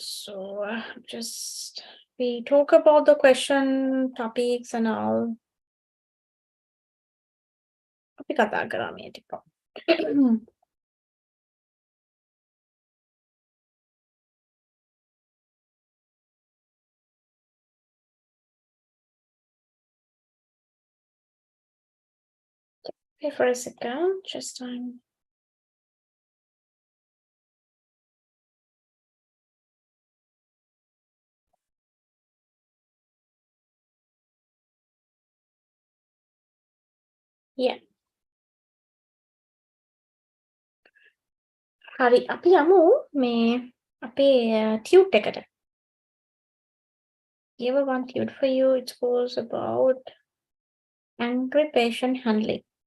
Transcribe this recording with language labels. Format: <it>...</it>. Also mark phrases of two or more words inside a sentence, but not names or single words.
<en>So just we talk about the question topics and all.</en> <si>අපි කතා කරා මේ ටික.</si> <en>Okay, for a second, just time. Yeah.</en> <si>හරි අපි යමු මේ අපේ tute එකට.</si> <en>Give one tute for you. It was about angry patient handling.</en>